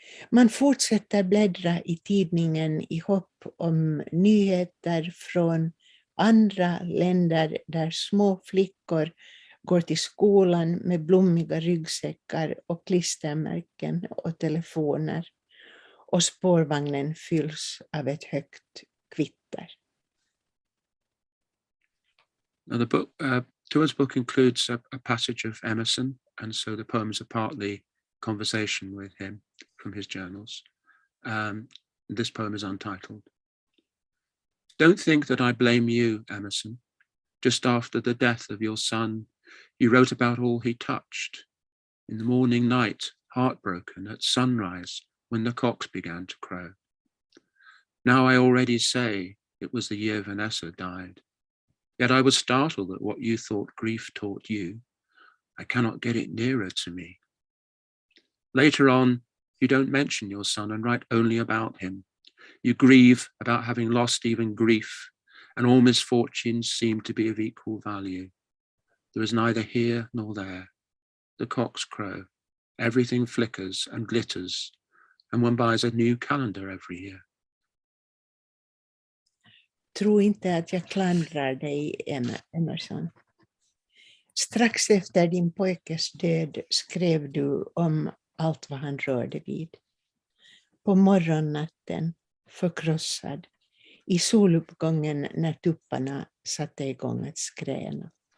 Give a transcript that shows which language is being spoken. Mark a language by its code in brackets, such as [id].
[sv] Man fortsätter bläddra i tidningen i hopp om nyheter från andra länder där små flickor går till skolan med blommiga ryggsäckar och klistermärken och telefoner, och spårvagnen fylls av ett högt kvitter. [en] Now the book, Tua's book includes a passage of Emerson, and so the poems are partly conversation with him from his journals. This poem is untitled. Don't think that I blame you, Emerson. Just after the death of your son, you wrote about all he touched. In the morning night, heartbroken, at sunrise, when the cocks began to crow. Now I already say it was the year Vanessa died. Yet I was startled at what you thought grief taught you. I cannot get it nearer to me. Later on, you don't mention your son and write only about him. You grieve about having lost even grief, and all misfortunes seem to be of equal value. There is neither here nor there. The cocks crow, everything flickers and glitters, and one buys a new calendar every year. [sv] Tro inte att jag klandrar dig, Emerson. Strax efter din pojkes död skrev du om allt vad han rörde vid. På morgonnatten, förkrossad, i soluppgången när tupparna satte igång att skräna.